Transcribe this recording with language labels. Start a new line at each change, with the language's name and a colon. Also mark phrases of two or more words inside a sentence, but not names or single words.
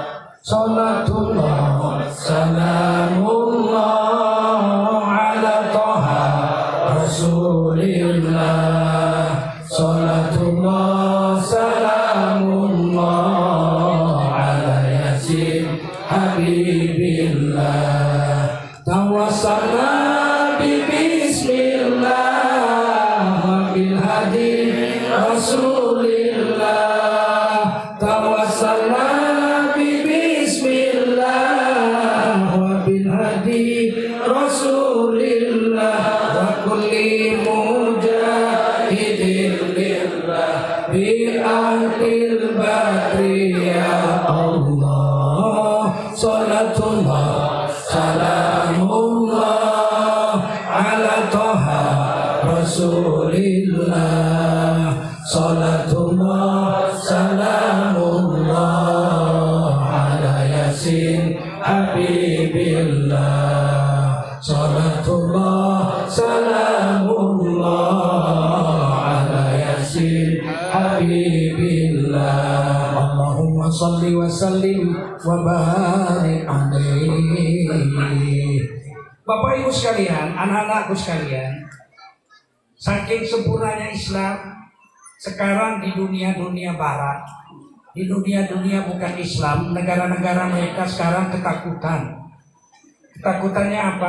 Arabic: صلاة الله، سلام الله على طه رسول الله. صلاة الله، سلام الله على يس حبيب الله. توسلنا بسم الله وبالهادي رسول الله. توسلنا بسم الله وبالهادي رسول الله وكل مجاهد لله بأهل البدر يا الله. صلاة الله، سلام الله على طه رسول الله. صلاة الله، سلام الله على يس حبيب الله. صلاة الله، سلام الله على يس حبيب الله. اللهم صل وسلم وبارك عليه.
Indonesian: Bapak Ibu sekalian, anak-anakku sekalian, saking sempurnanya Islam sekarang di dunia barat, di dunia bukan Islam, negara-negara mereka sekarang ketakutan. Ketakutannya apa?